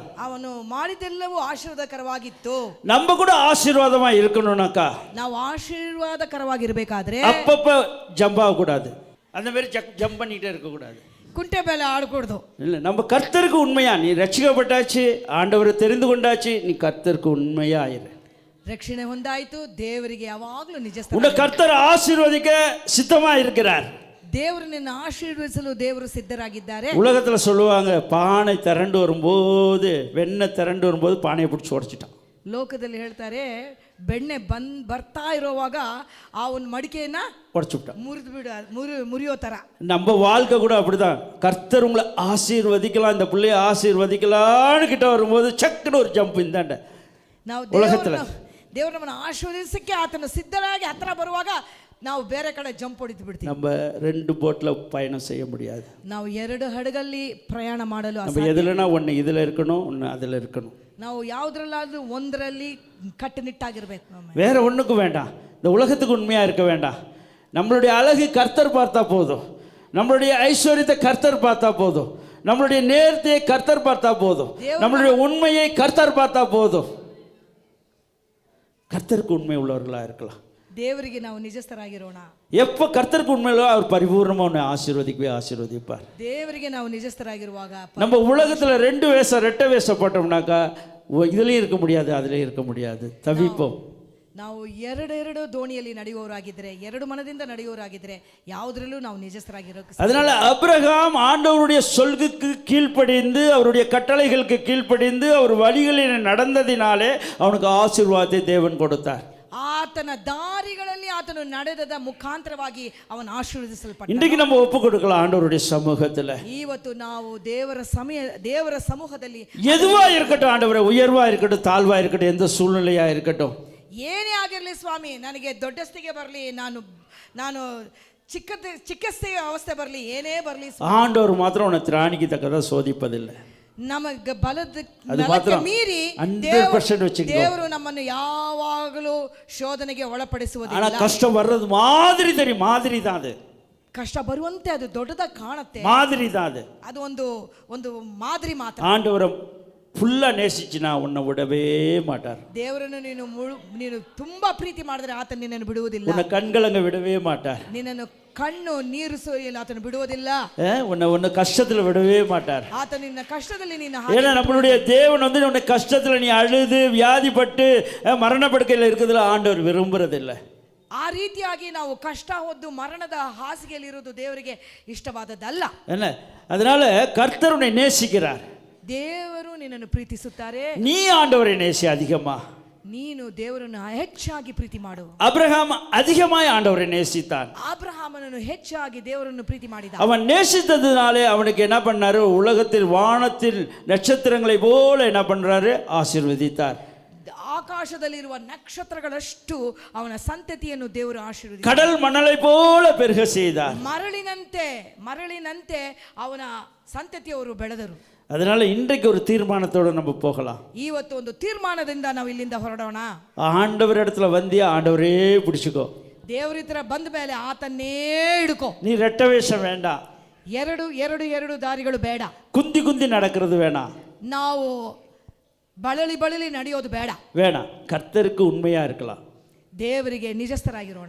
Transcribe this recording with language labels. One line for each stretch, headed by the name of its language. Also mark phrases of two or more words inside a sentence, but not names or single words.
Kannada: ಅವನು ಮಾಡಿದೆಲ್ಲವೂ ಆಶೀರ್ವಾದಕರವಾಗಿತ್ತು.
Tamil: நம்ம கூட ஆசீர்வாதமா இருக்கணும்னாக்கா
Kannada: ನಾವು ಆಶೀರ್ವಾದಕರವಾಗಿರ್ಬೇಕಾದ್ರೆ
Tamil: அப்பப்ப ஜம்ப் ஆகக்கூடாது, அந்த மாதிரி ஜம்ப் பண்ணிட்டே இருக்கக்கூடாது,
Kannada: ಕುಂಟೆ ಮೇಲೆ ಆಡಕೂಡದು.
Tamil: இல்லை, நம்ம கர்த்தருக்கு உண்மையா, நீ ரட்சிக்கப்பட்டாச்சு, ஆண்டவரை தெரிந்து கொண்டாச்சு, நீ கர்த்தருக்கு உண்மையா ஆயிரு.
Kannada: ರಕ್ಷಣೆ ಹೊಂದಾಯಿತು, ದೇವರಿಗೆ ಯಾವಾಗಲೂ ನಿಜ.
Tamil: உன்னை கர்த்தர் ஆசீர்வதிக்க சித்தமா இருக்கிறார்.
Kannada: ದೇವರು ನಿನ್ನ ಆಶೀರ್ವದಿಸಲು ದೇವರು ಸಿದ್ಧರಾಗಿದ್ದಾರೆ.
Tamil: உலகத்துல சொல்லுவாங்க, பானை திரண்டு வரும்போது, வெண்ணெய் திரண்டு வரும்போது பானையை பிடிச்சி உடச்சிட்டான்.
Kannada: ಲೋಕದಲ್ಲಿ ಹೇಳ್ತಾರೆ, ಬೆಣ್ಣೆ ಬರ್ತಾ ಇರೋವಾಗ ಆ ಒಂದು ಮಡಿಕೆಯನ್ನ
Tamil: உடச்சு விட்டான்,
Kannada: ಮುರಿಯೋ ತರ.
Tamil: நம்ம வாழ்க்கை கூட அப்படிதான். கர்த்தர் உங்களை ஆசீர்வதிக்கலாம், இந்த பிள்ளைய ஆசீர்வதிக்கலான்னு கிட்ட வரும்போது சக்குன்னு ஒரு ஜம்ப் இந்தாண்ட.
Kannada: ನಾವು ದೇವರು ನಮ್ಮನ್ನು ಆಶೀರ್ವದಿಸಕ್ಕೆ ಆತನು ಸಿದ್ಧರಾಗಿ ಹತ್ರ ಬರುವಾಗ ನಾವು ಬೇರೆ ಕಡೆ ಜಂಪ್ ಹೊಡಿತು ಬಿಡ್ತೀವಿ.
Tamil: நம்ம 2 போட்ல பயணம் செய்ய முடியாது.
Kannada: ನಾವು 2 ಹಡಗಲ್ಲಿ ಪ್ರಯಾಣ ಮಾಡಲು
Tamil: நம்ம எதுலனா ஒன்னு இதுல இருக்கணும், ஒன்னு அதுல இருக்கணும்.
Kannada: ನಾವು ಯಾವುದರಲ್ಲಾದ್ರೂ ಒಂದರಲ್ಲಿ ಕಟ್ಟುನಿಟ್ಟಾಗಿರ್ಬೇಕು.
Tamil: வேற ஒண்ணுக்கும் வேண்டாம். இந்த உலகத்துக்கு உண்மையா இருக்க வேண்டாம். நம்மளுடைய அழகு கர்த்தர் பார்த்தா போதும், நம்மளுடைய ஐஸ்வர்யத்தை கர்த்தர் பார்த்தா போதும், நம்மளுடைய நேர்த்தியை கர்த்தர் பார்த்தா போதும், நம்மளுடைய உண்மையை கர்த்தர் பார்த்தா போதும். கர்த்தருக்கு உண்மை உள்ளவர்களா இருக்கலாம்.
Kannada: ದೇವರಿಗೆ ನಾವು ನಿಜಸ್ಥರಾಗಿರೋಣ.
Tamil: எப்போ கர்த்தருக்கு உண்மையிலோ அவர் பரிபூர்ணமா உன்னை ஆசீர்வதிப்பார்.
Kannada: ದೇವರಿಗೆ ನಾವು ನಿಜಸ್ಥರಾಗಿರುವಾಗ
Tamil: நம்ம உலகத்துல 2 வேஷம், 2 வேஷம் போட்டோம்னாக்கா இதுலயும் இருக்க முடியாது, அதுலயும் இருக்க முடியாது, தவிப்போம்.
Kannada: ನಾವು 2 ದೋಣಿಯಲ್ಲಿ ನಡೆಯುವವರಾಗಿದ್ರೆ, 2 ಮನದಿಂದ ನಡೆಯುವವರಾಗಿದ್ರೆ ಯಾವುದರಲ್ಲೂ ನಾವು ನಿಜಸ್ಥರಾಗಿರೋಕೆ.
Tamil: அதனால அபிரகாம் ஆண்டவருடைய சொல்லுக்கு கீழ்ப்படிந்து, அவருடைய கட்டளைகளுக்கு கீழ்ப்படிந்து, அவர் வழிகளில் நடந்ததினாலே அவனுக்கு ஆசீர்வாதத்தை தேவன் கொடுத்தார்.
Kannada: ಆತನ ದಾರಿಗಳಲ್ಲಿ ಆತನು ನಡೆದದ ಮುಖಾಂತರವಾಗಿ ಅವನು ಆಶೀರ್ವದಿಸಲ್ಪಟ್ಟ.
Tamil: இன்றைக்கு நம்ம ஒப்பு கொடுக்கலாம் ஆண்டவருடைய சமூகத்துல.
Kannada: ಇವತ್ತು ನಾವು ದೇವರ ಸಮೂಹದಲ್ಲಿ
Tamil: எதுவா இருக்கட்டும் ஆண்டவரே, உயர்வா இருக்கட்டும், தாழ்வா இருக்கட்டும், எந்த சூழ்நிலையா இருக்கட்டும்,
Kannada: ಏನೇ ಆಗಿರಲಿ ಸ್ವಾಮಿ, ನನಗೆ ದೊಡ್ಡಸ್ತಿಗೆ ಬರಲಿ, ನಾನು ಚಿಕ್ಕಸ್ತಿಗೆ ಅವಸ್ಥೆ ಬರಲಿ, ಏನೇ ಬರಲಿ,
Tamil: ஆண்டவர் மாத்திரம் உன்னை திராணிக்கு தக்கதா சோதிப்பதில்லை.
Kannada: ನಮಗೆ ಮೀರಿ 100% ದೇವರು ನಮ್ಮನ್ನು ಯಾವಾಗಲೂ ಶೋಧನೆಗೆ ಒಳಪಡಿಸುವುದಿಲ್ಲ.
Tamil: ஆனா கஷ்டம் வர்றது மாதிரி தெரியும், மாதிரி தான் அது.
Kannada: ಕಷ್ಟ ಬರುವಂತೆ ಅದು ದೊಡ್ಡದಾಗಿ ಕಾಣುತ್ತೆ,
Tamil: மாதிரி தான் அது.
Kannada: ಅದು ಒಂದು ಮಾದರಿ ಮಾತ್ರ.
Tamil: ஆண்டவரை ಫುಲ್ಲಾ நேசிச்சினா உன்னை விடவே மாட்டார்.
Kannada: ದೇವರನ್ನು ನೀನು ತುಂಬಾ ಪ್ರೀತಿ ಮಾಡಿದ್ರೆ ಆತ ನಿನ್ನನ್ನು ಬಿಡುವುದಿಲ್ಲ.
Tamil: உன்னை கண்கலங்க விடவே மாட்டார்.
Kannada: ನಿನ್ನನ್ನು ಕಣ್ಣು ನೀರು ಸುರಿಯಲು ಆತನು ಬಿಡುವುದಿಲ್ಲ.
Tamil: உன்னை கஷ்டத்துல விடவே மாட்டார்.
Kannada: ಆತ ನಿನ್ನ ಕಷ್ಟದಲ್ಲಿ ನಿನ್ನ
Tamil: ஏன்னா நம்மளுடைய தேவன் வந்து உன்னை கஷ்டத்துல நீ அழுது வியாதிப்பட்டு மரண படுக்கையில் இருக்கிறதுல ஆண்டவர் விரும்புறதில்லை.
Kannada: ಆ ರೀತಿಯಾಗಿ ನಾವು ಕಷ್ಟ ಹೊದ್ದು ಮರಣದ ಹಾಸಿಗೆಯಲ್ಲಿ ಇರುವುದು ದೇವರಿಗೆ ಇಷ್ಟವಾದದ್ದಲ್ಲ.
Tamil: என்ன அதனால கர்த்தர் உன்னை நேசிக்கிறார்.
Kannada: ದೇವರು ನಿನ್ನನ್ನು ಪ್ರೀತಿಸುತ್ತಾರೆ.
Tamil: நீ ஆண்டவரை நேசி அதிகமா.
Kannada: ನೀನು ದೇವರನ್ನು ಹೆಚ್ಚಾಗಿ ಪ್ರೀತಿ ಮಾಡು.
Tamil: அபிரகாம் அதிகமாய் ஆண்டவரை நேசித்தான்.
Kannada: ಅಬ್ರಹಾಮನನ್ನು ಹೆಚ್ಚಾಗಿ ದೇವರನ್ನು ಪ್ರೀತಿ ಮಾಡಿದ.
Tamil: அவன் நேசித்ததுனாலே அவனுக்கு என்ன பண்ணாரு, உலகத்தில் வானத்தில் நட்சத்திரங்களை போல என்ன பண்றாரு, ஆசீர்வதித்தார்.
Kannada: ಆಕಾಶದಲ್ಲಿರುವ ನಕ್ಷತ್ರಗಳಷ್ಟು ಅವನ ಸಂತತಿಯನ್ನು ದೇವರು ಆಶೀರ್ವದಿಸಿದ.
Tamil: கடல் மணலை போல பெருக செய்தார்.
Kannada: ಮರಳಿನಂತೆ ಅವನ ಸಂತತಿಯವರು ಬೆಳೆದರು.
Tamil: அதனால இன்றைக்கு ஒரு தீர்மானத்தோட நம்ம போகலாம்.
Kannada: ಇವತ್ತು ಒಂದು ತೀರ್ಮಾನದಿಂದ ನಾವು ಇಲ್ಲಿಂದ ಹೊರಡೋಣ.
Tamil: ஆண்டவர் இடத்துல வந்தியா ஆண்டவரே பிடிச்சுக்கோ.
Kannada: ದೇವರ ಹತ್ರ ಬಂದ ಮೇಲೆ ಆತನ್ನೇ ಹಿಡ್ಕೋ.
Tamil: நீ ரெட்ட வேஷம் வேண்டாம்.
Kannada: ಎರಡು ದಾರಿಗಳು ಬೇಡ.
Tamil: குந்தி குந்தி நடக்கிறது வேணாம்.
Kannada: ನಾವು ಬಳಲಿ ನಡೆಯೋದು ಬೇಡ.
Tamil: வேணாம். கர்த்தருக்கு உண்மையா இருக்கலாம்.
Kannada: ದೇವರಿಗೆ ನಿಜಸ್ಥರಾಗಿರೋಣ.